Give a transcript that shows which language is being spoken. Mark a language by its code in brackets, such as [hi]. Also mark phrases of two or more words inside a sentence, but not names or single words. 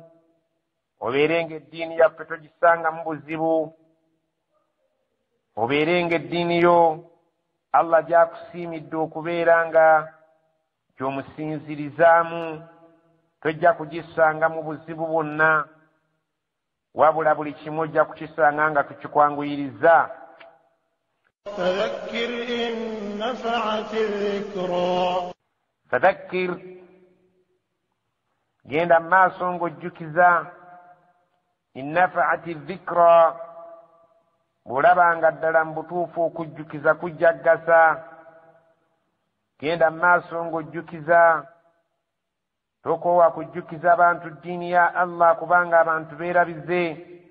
[lg] obeerenga eddiini yaffe togisanga mu buzibu obeerenga eddiini yo Allah gyakusiimidde okubeera nga gy'omusinzirizaamu tojja kugisanga mu buzibu bwonna wabula buli kimu ojja kukisanga nga tukikwanguyiriza. [ar] فذكر إن نفعت الذكرى [lg] فذكر genda maaso ng'ojjukiza [ar] إن نفعت الذكرى [lg] bw'olabanga ddala mu butuufu okujjukiza kujjaggasa genda maaso ng'ojjukiza tokoowa kujjukiza abantu ddiini ya Allah kubanga abantu beerabize.